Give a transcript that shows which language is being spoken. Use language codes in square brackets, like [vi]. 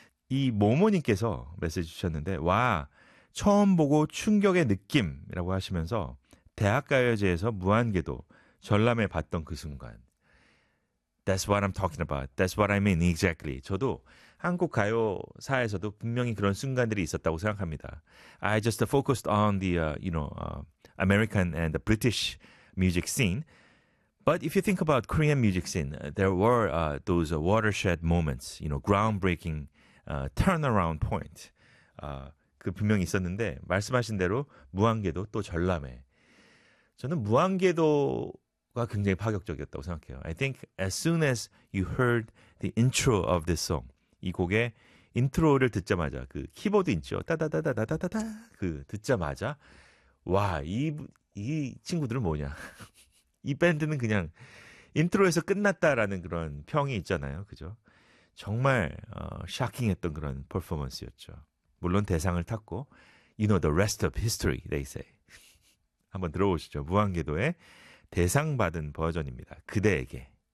[ko] 이 모모님께서 메시지 주셨는데 와 처음 보고 충격의 느낌이라고 하시면서 대학가요제에서 무한궤도 전람회 봤던 그 순간 [en] That's what I'm talking about. That's what I mean exactly. [ko] 저도 한국 가요사에서도 분명히 그런 순간들이 있었다고 생각합니다. [en] I just focused on the American and the British music scene. But if you think about Korean music scene, there were those watershed moments, you know, groundbreaking turnaround point. [ko] 그 분명히 있었는데 말씀하신 대로 무한궤도 또 전람회. 저는 무한궤도 가 굉장히 파격적이었다고 생각해요. [en] I think as soon as you heard the intro of this song, [ko] 이 곡의 인트로를 듣자마자 그 키보드 있죠? 따다다다다다다다 그 듣자마자 와, 이 친구들은 뭐냐? 이 밴드는 그냥 인트로에서 끝났다라는 그런 평이 있잖아요. 그죠? 정말 shocking했던 그런 퍼포먼스였죠. 물론 대상을 탔고 [en] you know the rest of history, they say. [ko] 한번 들어보시죠. 무한궤도의 대상 받은 버전입니다. 그대에게.